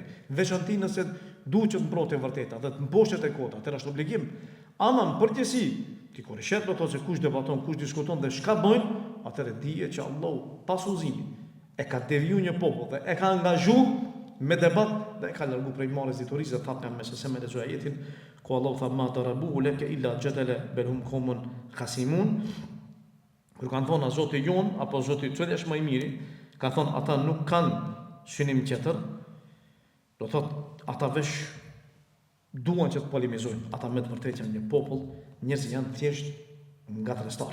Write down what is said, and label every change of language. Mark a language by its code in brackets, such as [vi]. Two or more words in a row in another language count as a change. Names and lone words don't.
[sq] Veçanti nëse duhet që të mbrohet e vërteta, dhe të mposhet e kota, atëherë është obligim. Ama në përgjithësi, ti kur shet do të thotë se kush debaton, kush diskuton dhe çka bëjnë, atëherë dije që Allahu pas udhëzimit e ka deviju një popull dhe e ka angazhuar me debat dhe e ka largu prej marrjes diturisë dhe thapën me se me lexoj ajetin ku Allahu tha [ar] ما ضربوه لك إلا جدلا بل هم قوم خصمون. [sq] Kur kanë thonë a Zoti jon apo Zoti cili është më i miri, kanë thonë ata nuk kanë synim tjetër, do thotë ata vesh duan që të polemizojnë, ata me të vërtetë janë një popull, njerëzit janë thjesht ngatrestar.